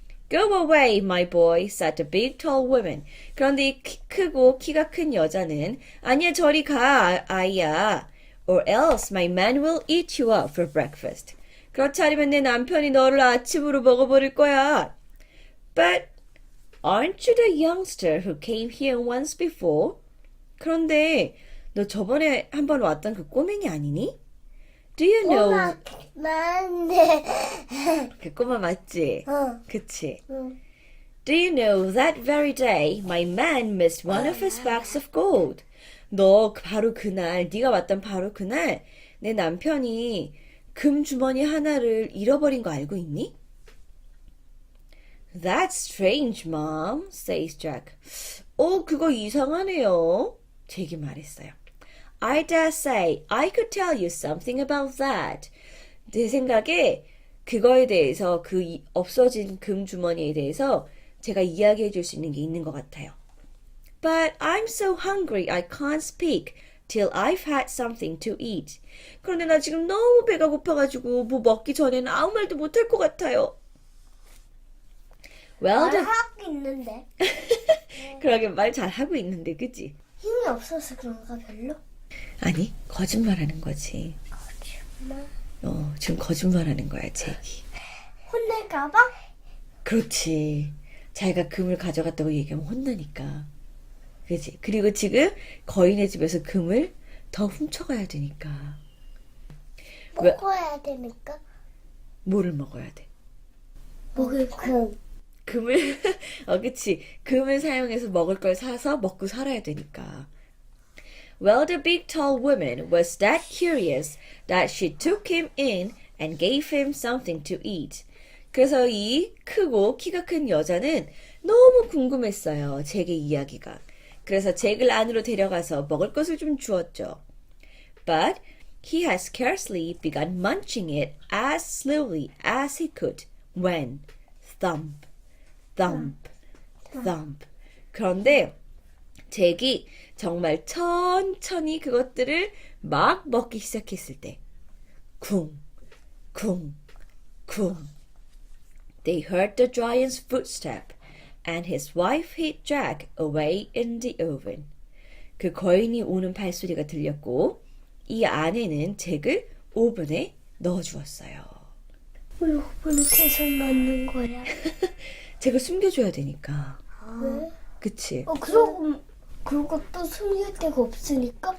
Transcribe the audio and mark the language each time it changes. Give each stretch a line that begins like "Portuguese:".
English: Go away, my boy, said the big tall woman.
Korean: 그런데 이 크고 키가 큰 여자는 아니야, 저리 가, 아이야.
English: Or else my man will eat you up for breakfast.
Korean: 그렇지 않으면 내 남편이 너를 아침으로 먹어버릴 거야.
English: But aren't you the youngster who came here once before?
Korean: 그런데 너 저번에 한번 왔던 그 꼬맹이 아니니?
English: Do you know?
Korean: 맞네. 그 꼬마 맞지? 그치? 응.
English: Do you know that very day my man missed one of his bags of gold?
Korean: 너 바로 그날, 네가 왔던 바로 그날 내 남편이 금 주머니 하나를 잃어버린 거 알고 있니?
English: That's strange, Mom, says Jack.
Korean: 그거 이상하네요. 잭이 말했어요.
English: I dare say I could tell you something about that.
Korean: 내 생각에 그거에 대해서 그 없어진 금 주머니에 대해서 제가 이야기해 줄 수 있는 게 있는 것 같아요.
English: But I'm so hungry I can't speak. till I've had something to eat.
Korean: 그런데 나 지금 너무 배가 고파가지고 뭐 먹기 전에는 아무 말도 못할 것 같아요.
English: Well, the...
Korean: 하고 있는데 그러게 말 잘하고 있는데 그치? 힘이 없어서 그런가 별로? 아니 거짓말하는 거지. 거짓말. 지금 거짓말하는 거야 잭이. 혼낼까봐? 그렇지. 자기가 금을 가져갔다고 얘기하면 혼나니까. 그치? 그리고 지금 거인의 집에서 금을 더 훔쳐가야 되니까. 먹어야 되니까. 뭐를 먹어야 돼? 먹을 금. 금을 그치. 금을 사용해서 먹을 걸 사서 먹고 살아야 되니까.
English: Well, the big tall woman was that curious that she took him in and gave him something to eat.
Korean: 그래서 이 크고 키가 큰 여자는 너무 궁금했어요. 잭의 이야기가. 그래서 잭을 안으로 데려가서 먹을 것을 좀 주었죠.
English: But he had scarcely begun munching it as slowly as he could when thump, thump, thump.
Korean: 그런데 잭이 정말 천천히 그것들을 막 먹기 시작했을 때 쿵, 쿵, 쿵.
English: They heard the giant's footstep and his wife hid Jack away in the oven.
Korean: 그 거인이 오는 발소리가 들렸고 이 아내는 잭을 오븐에 넣어주었어요. 왜 오븐을 계속 넣는 거야? 잭을 숨겨줘야 되니까. 왜? 그치? 그러고 또 숨길 데가 없으니까?